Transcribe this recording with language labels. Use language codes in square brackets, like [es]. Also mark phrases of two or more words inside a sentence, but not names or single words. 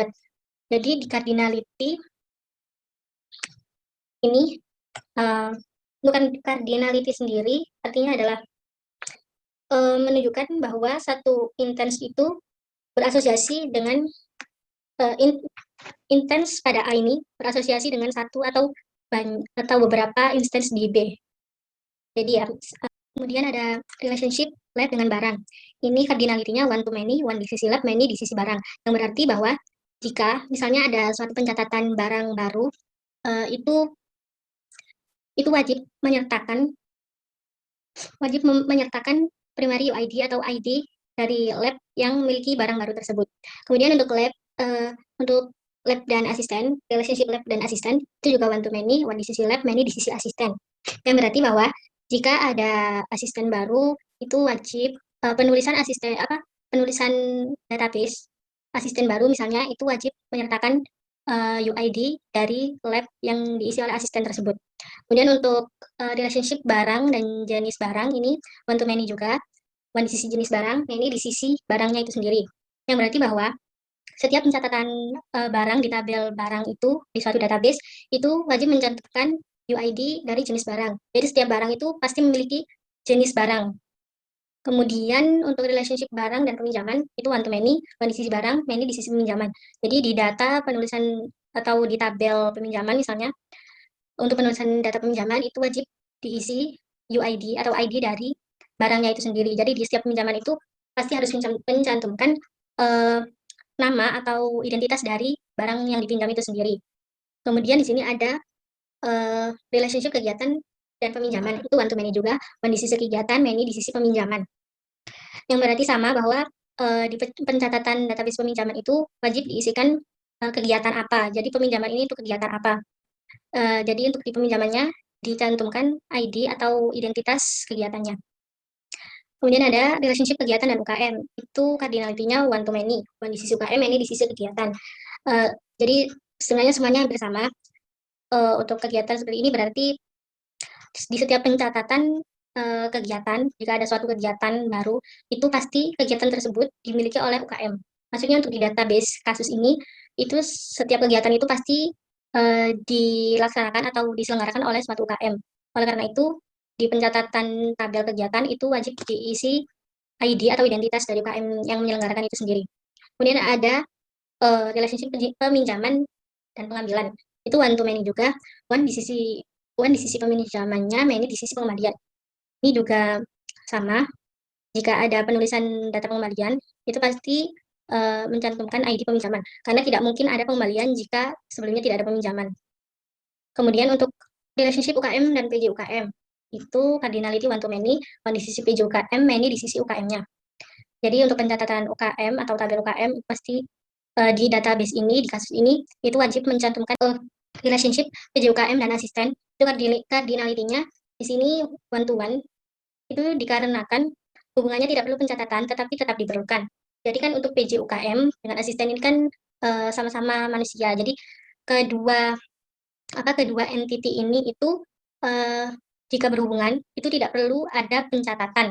[id] Jadi di cardinality ini, bukan cardinality sendiri, artinya adalah menunjukkan bahwa satu intens itu berasosiasi dengan intens pada A ini berasosiasi dengan satu atau beberapa instance di B. Jadi ya, kemudian ada relationship lab dengan barang. Ini cardinality-nya [en] one to many, [id] one di sisi lab, many di sisi barang. Yang berarti bahwa jika misalnya ada suatu pencatatan barang baru, itu wajib menyertakan [en] primary UID [id] atau ID dari lab yang memiliki barang baru tersebut. Kemudian untuk lab dan asisten, relationship lab dan asisten itu juga [en] one to many, [id] one di sisi lab, many di sisi asisten. Yang berarti bahwa jika ada asisten baru itu wajib penulisan database asisten baru misalnya itu wajib menyertakan UID dari lab yang diisi oleh asisten tersebut. Kemudian untuk relationship barang dan jenis barang ini [en] one to many [id] juga, one di sisi jenis barang, many di sisi barangnya itu sendiri. Yang berarti bahwa setiap pencatatan barang di tabel barang itu di suatu database itu wajib mencantumkan UID dari jenis barang. Jadi setiap barang itu pasti memiliki jenis barang. Kemudian untuk relationship barang dan peminjaman itu [en] one to many, [id] one di sisi barang, many di sisi peminjaman. Jadi di data penulisan atau di tabel peminjaman misalnya, untuk penulisan data peminjaman itu wajib diisi UID atau ID dari barangnya itu sendiri. Jadi di setiap peminjaman itu pasti harus mencantumkan nama atau identitas dari barang yang dipinjam itu sendiri. Kemudian di sini ada relationship kegiatan dan peminjaman, itu [en] one to many [id] juga, one di sisi kegiatan, many di sisi peminjaman. Yang berarti sama bahwa di pencatatan database peminjaman itu wajib diisikan kegiatan apa. Jadi peminjaman ini untuk kegiatan apa. Jadi untuk di peminjamannya dicantumkan ID atau identitas kegiatannya. Kemudian ada relationship kegiatan dan UKM. Itu cardinality-nya [en] one to many, [id] one di sisi UKM, many di sisi kegiatan. Jadi sebenarnya semuanya hampir sama. Untuk kegiatan seperti ini berarti di setiap pencatatan kegiatan, jika ada suatu kegiatan baru, itu pasti kegiatan tersebut dimiliki oleh UKM. Maksudnya untuk di database kasus ini, itu setiap kegiatan itu pasti dilaksanakan atau diselenggarakan oleh suatu UKM. Oleh karena itu, di pencatatan tabel kegiatan itu wajib diisi ID atau identitas dari UKM yang menyelenggarakan itu sendiri. Kemudian ada relationship peminjaman dan pengambilan. Itu [en] one to many [id] juga, one di sisi peminjamannya, many di sisi pengembalian. Ini juga sama, jika ada penulisan data pengembalian, itu pasti mencantumkan ID peminjaman, karena tidak mungkin ada pengembalian jika sebelumnya tidak ada peminjaman. Kemudian untuk relationship UKM dan PJ UKM, itu cardinality [en] one to many, [id] one di sisi PJ UKM, many di sisi UKM-nya. Jadi untuk pencatatan UKM atau tabel UKM, pasti di database ini, di kasus ini, itu wajib mencantumkan relationship PJ UKM dan asisten. Itu cardinality-nya di sini [en] one to one, [id] itu dikarenakan hubungannya tidak perlu pencatatan, tetapi tetap diperlukan. Jadi kan untuk PJ UKM dengan asisten ini kan sama-sama manusia. Jadi kedua kedua entity ini itu eh, jika berhubungan itu tidak perlu ada pencatatan.